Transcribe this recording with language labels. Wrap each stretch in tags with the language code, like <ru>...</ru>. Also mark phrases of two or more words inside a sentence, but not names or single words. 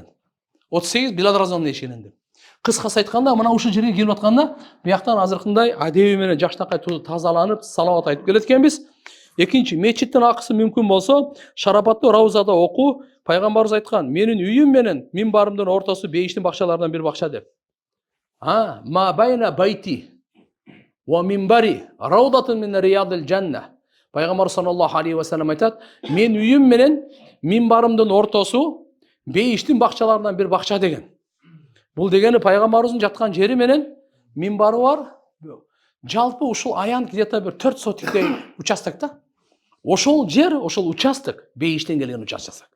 <ky>38 Билал разияллаху эшигинен деп. Кыскасы айтканда, мына ушул жерге келип атканда, бияктан азыркындай адеби менен жакшынакай тазаланып, салават айтып келет экенбиз. Экинчи, мечиттин акысы мүмкүн болсо, шарапаттуу раузада окуу, пайгамбарыбыз айткан, менин үйүм менен минбарымдын ортосу бейиштин бакчаларынан бир бакча деп.</ky> <ar>ما بين بيتي ومنبري روضة من رياض الجنة.</ar> <ky>Пайгамбар</ky> <ar>صلى الله عليه وسلم</ar> <ky>айтат, мен үйүм менен минбарымдын ортосу бейиштин бакчаларынан бир бакча деген. Бул дегени пайгамбарыбыздын жаткан жери менен минбары бар. Жалпы ушул аян где-то бир 4 сотиктей участок да. Ошол жер, ошол участок бейиштен келген участок.</ky>